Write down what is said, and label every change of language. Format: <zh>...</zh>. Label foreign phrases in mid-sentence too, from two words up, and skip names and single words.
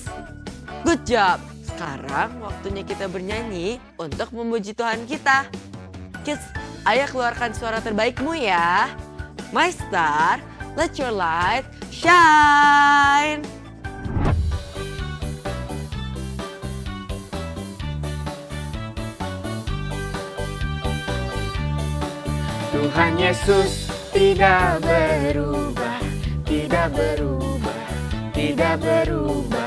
<en>Good job!</en> <id>Sekarang waktunya kita bernyanyi untuk memuji Tuhan kita. Kids, ayo keluarkan suara terbaikmu ya.</id> <en>My Star, let your light shine.</en> <id>Tuhan Yesus tidak berubah, tidak berubah, tidak berubah.</id>